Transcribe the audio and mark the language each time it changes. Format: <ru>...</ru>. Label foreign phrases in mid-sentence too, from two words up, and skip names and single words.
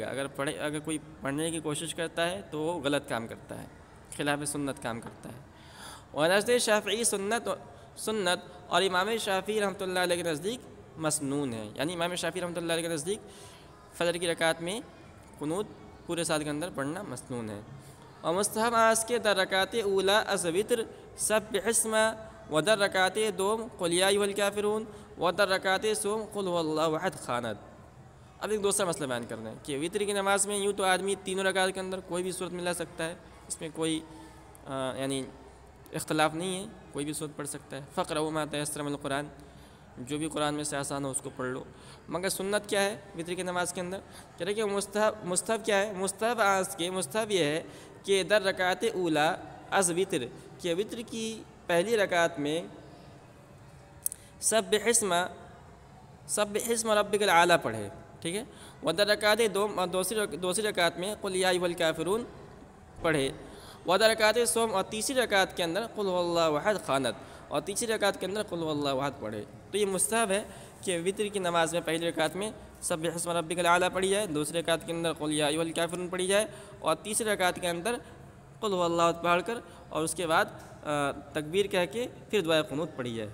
<ur>اگر کوئی پڑھنے کی کوشش کرتا ہے تو وہ غلط کام کرتا ہے، خلاف سنت کام کرتا ہے۔ اور</ur> <fa>نزد شافعی سنت</fa> <ur>اور امام شافعی رحمۃ اللہ علیہ کے نزدیک مسنون ہے، یعنی امام شافعی رحمۃ اللہ علیہ کے نزدیک فجر کی رکعت میں قنوت پورے سال کے اندر پڑھنا مسنون ہے۔</ur> <fa>اور مستحب آس کے در رکعت اولا از وطر</fa> <ar>سبح اسم،</ar> <fa>و در رکعت دوم</fa> <ar>قل یا ایھا الکافرون،</ar> <fa>و در رکعت سوم</fa> <ar>قل هو اللہ احد</ar> <fa>خاند۔</fa> <ur>اب ایک دوسرا مسئلہ بیان کرنا ہے کہ وطر کی نماز میں یوں تو آدمی تینوں رکعت کے اندر کوئی بھی صورت ملا سکتا ہے، اس میں کوئی یعنی اختلاف نہیں ہے، کوئی بھی صورت پڑھ سکتا ہے۔</ur> <ar>فقرؤوا ما تیسر من القرآن،</ar> <ur>جو بھی قرآن میں سے آسان ہو اس کو پڑھ لو۔ مگر سنت کیا ہے وطر کی نماز کے اندر؟ کہہ رہے کہ مستحب کیا ہے؟ مستحب یہ ہے کہ</ur> <fa>در رکعت اولا از وطر،</fa> <ur>کہ وطر کی پہلی رکعت میں</ur> <ar>سبح اسم ربک الاعلی</ar> <ur>پڑھے، ٹھیک ہے۔</ur> <fa>و در رکعت دوم،</fa> <ur>اور دوسری رکعت میں</ur> <ar>قل یا ایھا الکافرون</ar> <ur>پڑھے۔</ur> <fa>و در رکعت سوم،</fa> <ur>اور تیسری رکعت کے اندر</ur> <ar>قل هو اللہ احد</ar> <ur>خاند، اور تیسری رکعت کے اندر</ur> <ar>قل هو اللہ احد</ar> <ur>پڑھے۔ تو یہ مستحب ہے کہ وطر کی نماز میں پہلی رکعت میں</ur> <ar>سبح اسم ربک الاعلی</ar> <ur>پڑھی جائے، دوسری رکعت کے اندر</ur> <ar>قل یا ایھا الکافرون</ar> <ur>پڑھی جائے، اور تیسری رکعت کے اندر</ur> <ar>قل هو اللہ احد</ar> <ur>پڑھ کر اور اس کے بعد تکبیر کہہ کے پھر دعائے قنوت پڑھی جائے۔</ur>